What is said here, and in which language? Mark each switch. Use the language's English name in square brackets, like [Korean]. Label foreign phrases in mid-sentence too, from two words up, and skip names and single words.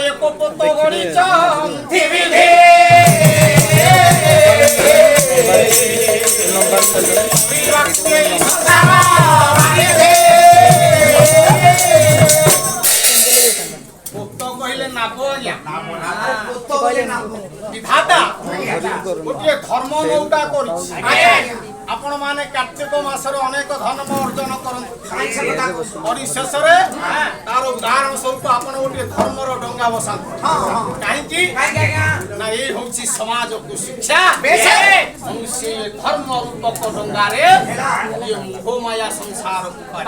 [Odia] ଧର୍ମ ଏକ ପୋତ ଗଣିଛନ୍ତି ବିଧି କହିଲେ ନାବ ଆଜ୍ଞା [Bangla] পুত্র বলে নাম [Odia] ବିଧାତା ଗୋଟିଏ ଧର୍ମ ନୌକା କରିଛି ଆପଣ ମାନେ କାର୍ତ୍ତିକ ମାସରେ ଅନେକ ଧର୍ମ ଅର୍ଜନ କରନ୍ତି ପରିଶେଷରେ ତାର ଉଦାହରଣ ସ୍ୱରୂପ ଆପଣ ଗୋଟିଏ ଧର୍ମର ଡଙ୍ଗା ବସାନ୍ତୁ କାହିଁକି ନା ଏଇ ହଉଛି ସମାଜକୁ ଶିକ୍ଷା ଏବଂ ସେ ଧର୍ମ ରୂପକ ଡଙ୍ଗାରେ ଇଏ ମୋହମାୟା ସଂସାରକୁ